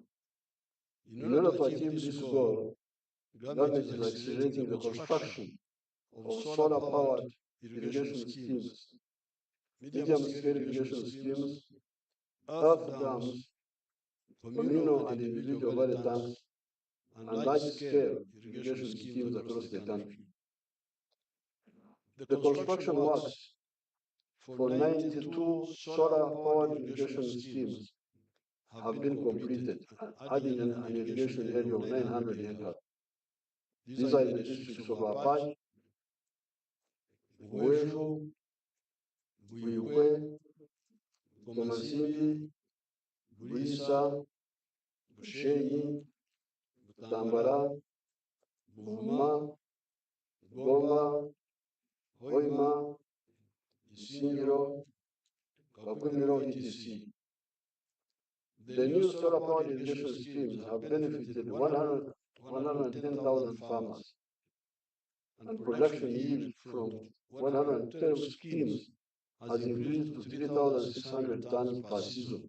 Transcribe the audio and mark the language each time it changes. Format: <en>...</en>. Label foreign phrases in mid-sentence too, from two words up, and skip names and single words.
<en>In order to achieve this goal, the government is accelerating the construction of solar-powered irrigation schemes, medium-scale irrigation schemes, earth dams, communal and individual valley tanks, and large-scale irrigation schemes across the country. The construction works for 92 solar-powered irrigation schemes have been completed, adding an irrigation area of 900 hectares. These are in the districts of Apai, Buejo, Buyukwe, Komansimbi, Buisa, Bushenyi, Butambara, Buvuma, Goma, Hoima, Isingiro, Kakumiro, etc. The new solar power irrigation schemes have benefited 110,000 farmers, and production yield from 112 schemes has increased to 3,600 tons per season.</en>